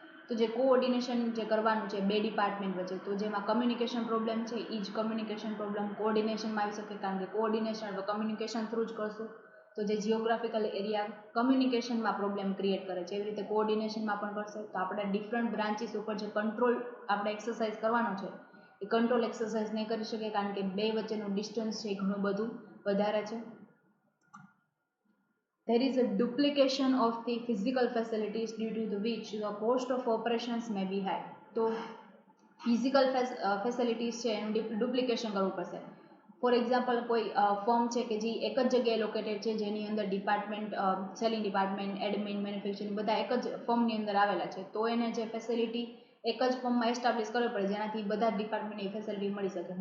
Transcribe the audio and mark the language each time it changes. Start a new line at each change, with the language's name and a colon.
Gujarati: તો જે કોઓર્ડિનેશન જે કરવાનું છે બે ડિપાર્ટમેન્ટ વચ્ચે, તો જેમાં કમ્યુનિકેશન પ્રોબ્લેમ છે એ જ કમ્યુનિકેશન પ્રોબ્લેમ કોઓર્ડિનેશનમાં આવી શકે, કારણ કે કોઓર્ડિનેશન અથવા કમ્યુનિકેશન થ્રુ જ કરશું તો જે જીઓગ્રાફિકલ એરિયા કમ્યુનિકેશનમાં પ્રોબ્લેમ ક્રિએટ કરે છે એવી રીતે કોઓર્ડિનેશનમાં પણ કરશે. તો આપણે ડિફરન્ટ બ્રાન્ચીસ ઉપર જે કંટ્રોલ આપણે એક્સરસાઇઝ કરવાનો છે એ કંટ્રોલ એક્સરસાઇઝ નહીં કરી શકે, કારણ કે બે વચ્ચેનું ડિસ્ટન્સ છે એ ઘણું બધું વધારે છે.
English: There is a duplication of the physical facilities due to the which the cost of operations may be high.
Gujarati: તો ફિઝિકલ ફેસિલિટીઝ છે એનું ડુપ્લિકેશન કરવું પડશે. ફોર એક્ઝામ્પલ કોઈ ફર્મ છે કે જે એક જ જગ્યાએ લોકેટેડ છે, જેની અંદર department selling department, admin, manufacturing બધા એક જ ફર્મની અંદર આવેલા છે, તો એને જે ફેસિલિટી એક જ ફર્મમાં એસ્ટાબ્લિશ કરવી પડે જેનાથી બધા ડિપાર્ટમેન્ટને એ ફેસિલિટી મળી શકે.